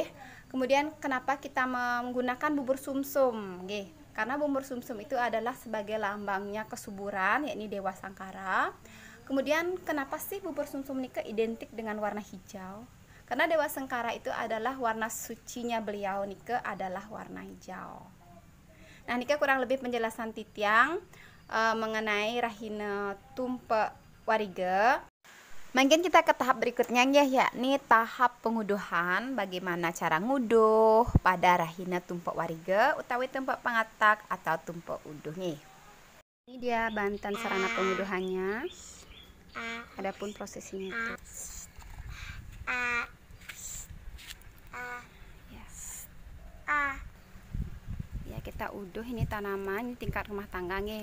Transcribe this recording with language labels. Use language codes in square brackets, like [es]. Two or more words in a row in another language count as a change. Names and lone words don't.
[id] Kemudian kenapa kita menggunakan bubur sumsum karena bubur sumsum itu adalah sebagai lambangnya kesuburan, yakni Dewa Sangkara. Kemudian kenapa sih bubur sumsum ini identik dengan warna hijau? Karena Dewa Sangkara itu adalah warna sucinya beliau nika adalah warna hijau. Nah nika kurang lebih penjelasan titiang mengenai rahina tumpek warige. Mungkin kita ke tahap berikutnya ya, yakni tahap penguduhan. Bagaimana cara nguduh pada rahina tumpek warige utawi tumpek pengatak atau tumpek uduh nih. Ini dia Banten sarana penguduhannya. Adapun prosesinya itu. Ya, kita uduh ini tanaman, ini tingkat rumah tangga nih.